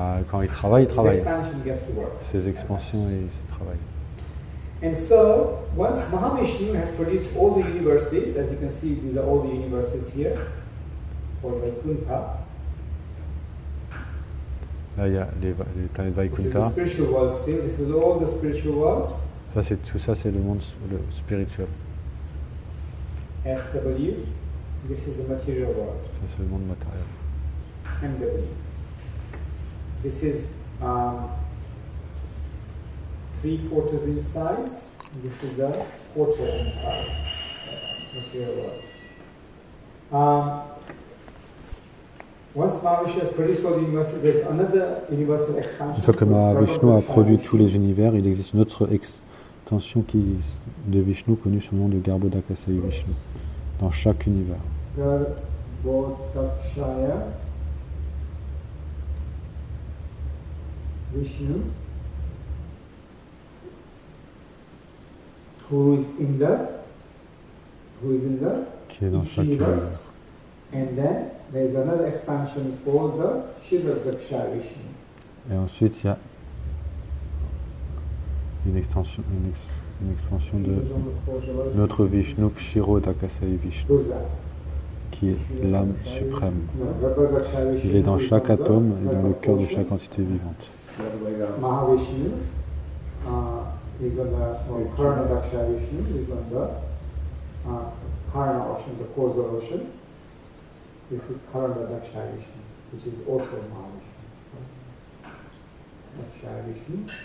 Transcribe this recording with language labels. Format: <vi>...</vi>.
<fr>Quand il travaille, Ses expansions et ses travail.</fr> <en>And so, once Mahavishnu has produced all the universes, as you can see, these are all the universes here, or Vaikuntha.</en> <fr>Là, il y a les planètes Vaikuntha.</fr> <en>This is the spiritual world still. This is all the spiritual world.</en> <fr>Tout ça, c'est le monde spirituel.</fr> <en>SW, this is the material world.</en> <fr>Ça, c'est le monde matériel.</fr> <en>MW. This is 3/4 in size. This is a quarter in size. Material world. Once Mahavishnu has produced all the universes, there's another universal expansion.</en> <fr>Une fois que Mahavishnu a produit tous les univers, il existe une autre extension de Vishnu connue sous le nom de Garbhodakashayi Vishnu, dans chaque univers.</fr> <en>Garbhodakashayi Vishnu, who is in the</en> <fr>qui est dans chaque univers.</fr> <en>And then there is another expansion called the Shivadakashayi Vishnu.</en> <fr>Et ensuite il y a une expansion de notre Vishnu, Kshirodakashayi Vishnu, qui est l'âme suprême. Il est dans chaque atome et dans le cœur de chaque entité vivante.</fr> <en>Mahavishnu is on the Karanadakashayi Vishnu, is on the Karana ocean, the causal ocean. This is Karanadakashayi Vishnu, which is also Mahavishnu. Dakashayi Vishnu.</en>